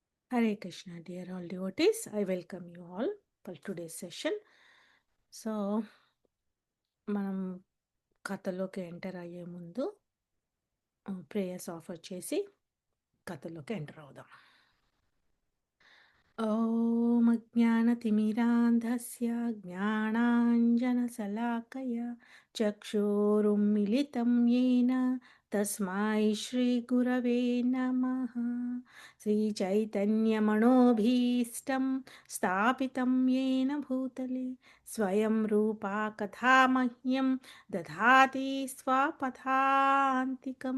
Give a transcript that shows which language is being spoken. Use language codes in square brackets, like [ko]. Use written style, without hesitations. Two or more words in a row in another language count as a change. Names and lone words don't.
[en] Hare Krishna, dear all devotees. I welcome you all for today's session. [te] సో మనం కథలోకి ఎంటర్ అయ్యే ముందు [en] prayers offer [te] చేసి కథలోకి ఎంటర్ అవుదాం. [sa] ॐ अज्ञानतिमिरान्धस्य ज्ञानाञ्जनशलाकया चक्षुरुन्मिलितं येन तस्मै श्रीगुरवे नमः. श्रीचैतन्यमनोभीष्टं स्थापितं येन भूतले स्वयं रूपा कथा मह्यं दधाति स्वपदान्तिकं.